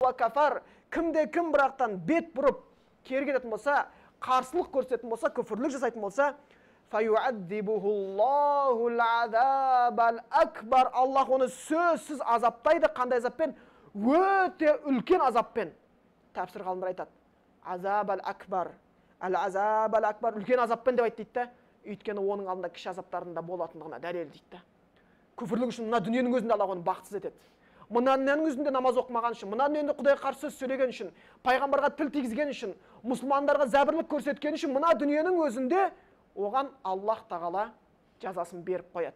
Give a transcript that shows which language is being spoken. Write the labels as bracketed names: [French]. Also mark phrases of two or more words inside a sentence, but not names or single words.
[Arabic] وكفر, [Kazakh] кім бірақтан бет бұрып кері кететін болса, қарсылық көрсететін болса, күфірлік жасайтын болса, [Arabic] فيعذبه الله العذاب الأكبر, [Kazakh] Аллах оны сөзсіз азаптайды. Қандай азаппен? Өте үлкен азаппен. Тәпсір ғалымдар айтады, [Arabic] العذاب الأكبر العذاب الأكبر, [Kazakh] үлкен азаппен деп айтты дейді. Өйткені оның алдында кіші азаптарында болатындығына дәлел дейді. Күфірлік үшін мына дүниенің өзінде Аллах оны бақытсыз етеді. Мына дүниенің өзінде намаз оқымаған үшін, мына дүниеде Құдайға қарсы сөз сөйлеген үшін, пайғамбарға тіл тигізген үшін, мұсылмандарға зәбірлік көрсеткен үшін, мына дүниенің өзінде оған Аллах тағала жазасын беріп қояды.